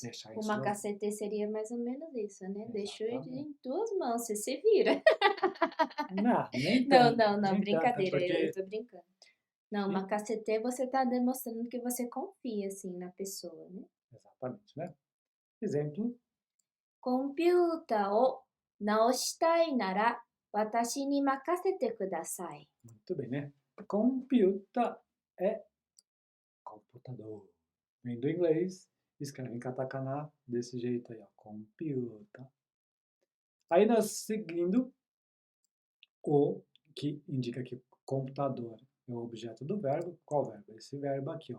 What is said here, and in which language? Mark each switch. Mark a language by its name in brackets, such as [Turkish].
[Portuguese] deixar em O suas. macacete seria mais ou menos isso, né? Deixou Exatamente. em tuas mãos, você se vira. Não, nem Não, não, não, nem tanto, é brincadeira, eu porque. tô brincando. Não, e- macacete você tá demonstrando que você confia, assim, na pessoa, né? Exatamente, né? Exemplo, [Japanese] コンピュータを直したいなら私に任せてください。 [Portuguese] muito bem, né? Computa é computador. Vem do inglês, escreve em katakana desse jeito aí, ó. Computa. Aí nós seguindo o, que indica que computador é o objeto do verbo. Qual verbo? Esse verbo aqui, ó.